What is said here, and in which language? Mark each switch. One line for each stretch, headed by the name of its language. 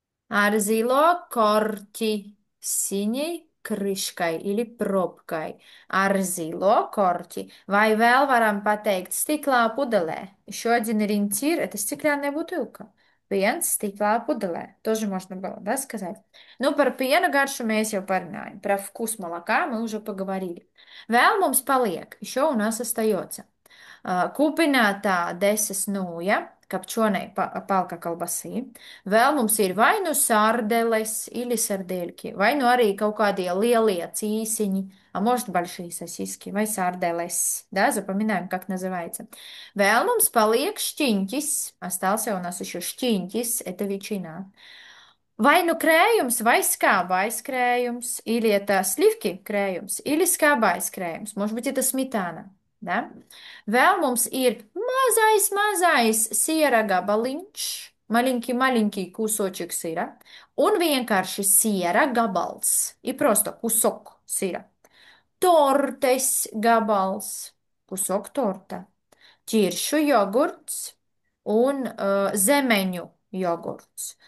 Latvian: Ar zilo korķi,
Russian: синей крышкой или пробкой.
Latvian: Ar zilo korķi. Vai vēl varam pateikt stiklā pudelē?
Russian: Еще один ориентир– это стеклянная бутылка.
Latvian: Piens stiklā pudelē.
Russian: Тоже можно было, да, сказать?
Latvian: Ну, par piena garšu mēs jau parunājam.
Russian: Про вкус молока мы уже поговорили.
Latvian: Vēl mums paliek,
Russian: еще у нас остается.
Latvian: Kūpinātā desas nūja,
Russian: kapčonai palka kalbasī.
Latvian: Vēl mums ir vai nu sārdeles,
Russian: или сардельки,
Latvian: vai nu arī kaut kādie lielie cīsiņi,
Russian: а может большие сосиски,
Latvian: vai сарделес,
Russian: да, запоминаем, как называется.
Latvian: Vēl mums paliek šķiņķis,
Russian: остался у нас еще šķiņķis, это ветчина.
Latvian: Vai nu krējums, vai skābais krējums,
Russian: или это сливки
Latvian: krējums, или skābais krējums,
Russian: может быть, это сметана, да?
Latvian: Vēl mums ir mazais siera gabaliņš,
Russian: маленький кусочек сыра,
Latvian: un vienkārši siera gabals,
Russian: и просто кусок сыра.
Latvian: Tortes gabals,
Russian: кусок торта,
Latvian: ķiršu jogurts un zemeņu jogurts.